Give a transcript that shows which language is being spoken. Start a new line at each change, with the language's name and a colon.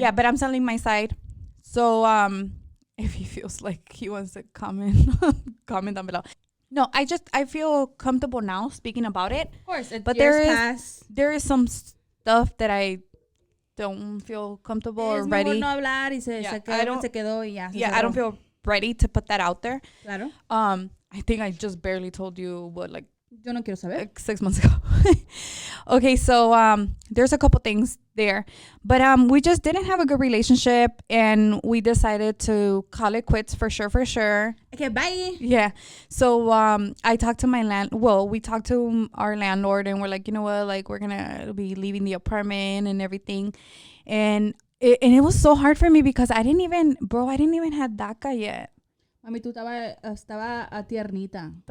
English: Yeah, but I'm telling my side. So if he feels like he wants to comment, comment down below. No, I feel comfortable now speaking about it. Of course, but there is some stuff that I don't feel comfortable or ready.
Spanish: No hablar y se quedó, se quedó y ya.
English: Yeah, I don't feel ready to put that out there.
Spanish: Claro.
English: I think I just barely told you what, like,
Spanish: yo no quiero saber.
English: Like 6 months ago. Okay, so there's a couple things there, but we just didn't have a good relationship, and we decided to call it quits for sure. Okay, bye. Yeah. So I talked to we talked to our landlord, and we're like, you know what, like, we're gonna be leaving the apartment and everything, and it was so hard for me because I didn't even have DACA yet.
Spanish: Mami, tú estaba tiernita.